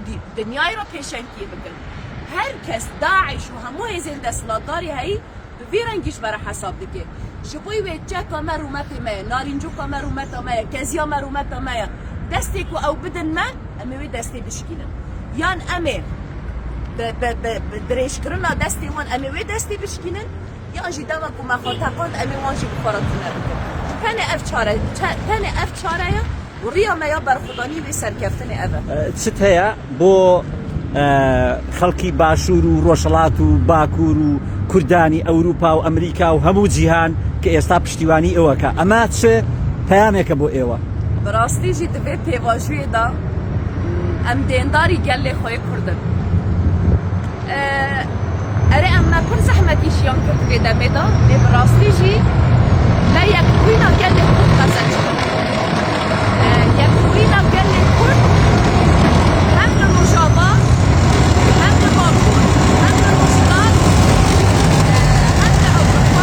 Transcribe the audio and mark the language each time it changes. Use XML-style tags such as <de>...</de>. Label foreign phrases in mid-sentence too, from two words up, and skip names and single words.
<ku>dinyayê re pêşengtiyê bikin her kes Daeş û hemû hêzên desthilatdarî heyî bi vî rengî ji me re hesab dike ji bo wê çeka me rûmetê me ye narîncoka me rûmeta me ye keziya me rûmeta me ye destê ku ew bidin me em ê wê destê bişkînin yan em ê dirêjkirina destê wan em ê wê destê bişkînin yan jî dema ku me xwe teqand em ê wan jî bi xwaretine bikin tenê ev çare ye û rêya me ya berxwedanî wê serkeftinê ev e</ku> <ckb>چت هەیە بۆ خەڵکی باشوور و ڕۆژهەڵات و باکوور و کوردانی ئەوروپا و ئەمریکا و هەموو جیهان کە ئێستا پشتیوانی ئێوەکە ئەمە چ پەیامێکە بۆ ئێوە</ckb> <ku>bi rastî jî di vê pêvajiyê de em dêndarî gelê xwe yê Kurdin erê em me pir zehmetî jiyan kir divê demê de ê bi rastî jî me yekbûyîna gelê Kurd xeze çikin yekbûyîna gelê Kurd hem li Rojava hem li Bakur hem li Rojhilat hem li Ewropa</ku>